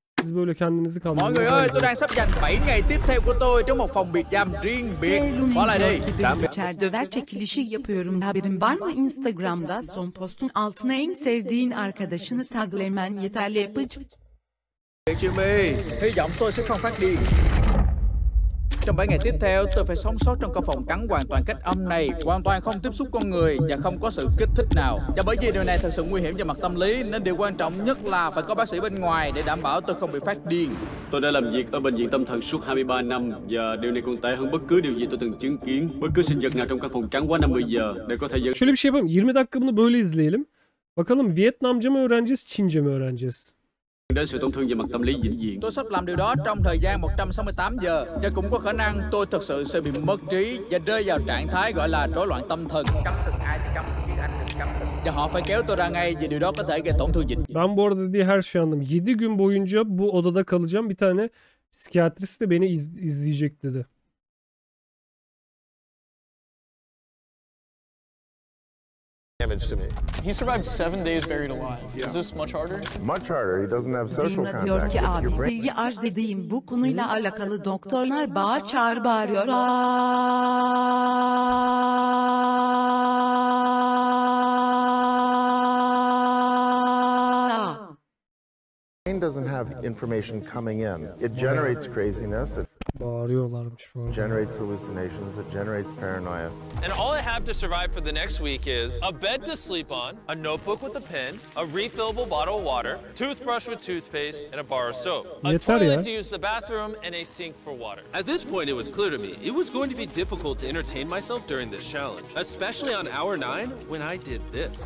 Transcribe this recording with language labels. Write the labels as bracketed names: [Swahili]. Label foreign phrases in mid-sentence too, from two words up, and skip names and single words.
[Turkish] siz böyle kendinizi [Vietnamese] Mọi người ơi, tôi đang sắp dành 7 ngày tiếp theo của tôi trong một phòng biệt giam riêng biệt. Bỏ lại đi. [Turkish] İçer döver çekilişi yapıyorum. Haberin var mı? Instagram'da son postun altına en sevdiğin arkadaşını taglemen yeterli yapıcı. [Vietnamese] Jimmy, hy vọng tôi sẽ không phát điên. Trong 7 ngày tiếp theo, tôi phải sống sót trong căn phòng trắng hoàn toàn cách âm này, hoàn toàn không tiếp xúc con người và không có sự kích thích nào. Và bởi vì điều này thật sự nguy hiểm về mặt tâm lý, nên điều quan trọng nhất là phải có bác sĩ bên ngoài để đảm bảo tôi không bị phát điên. Tôi đã làm việc ở bệnh viện tâm thần suốt 23 năm và điều này còn tệ hơn bất cứ điều gì tôi từng chứng kiến. Bất cứ sinh vật nào trong căn phòng trắng quá 50 giờ để có thể dẫn. [Turkish] Şöyle bir şey yapalım. 20 dakika bunu böyle izleyelim. Bakalım Vietnamca mı öğreneceğiz, Çince mi öğreneceğiz? [Vietnamese] Đến sự tổn thương về mặt tâm lý vĩnh viễn. Tôi sắp làm điều đó trong thời gian 168 giờ và cũng có khả năng tôi thực sự sẽ bị mất trí và rơi vào trạng thái gọi là rối loạn tâm thần. Và họ phải kéo tôi ra ngay vì điều đó có thể gây tổn thương vĩnh viễn. [Turkish] Ben bu arada dediği her şeyi anladım. 7 gün boyunca bu odada kalacağım. Bir tane psikiyatrist de beni izleyecek dedi. [English] Damage to me. He survived 7 days buried alive. Yeah. Is this much harder? Much harder. He doesn't have social [Turkish] Zina diyor [English] contact [Turkish] ki [English] with your [Turkish] abi [English] brain. [Turkish] bilgi arz edeyim, bu konuyla alakalı doktorlar bağır çağır bağırıyor. [English] Brain doesn't have information coming in. It generates craziness. It [Turkish] Bağırıyorlarmış bu arada. [English] generates hallucinations. It generates paranoia. And all I have to survive for the next week is a bed to sleep on, a notebook with a pen, a refillable bottle of water, toothbrush with toothpaste, and a bar of soap. A toilet to use the bathroom, and a sink for water. At this point, it was clear to me it was going to be difficult to entertain myself during this challenge, especially on hour 9 when I did this.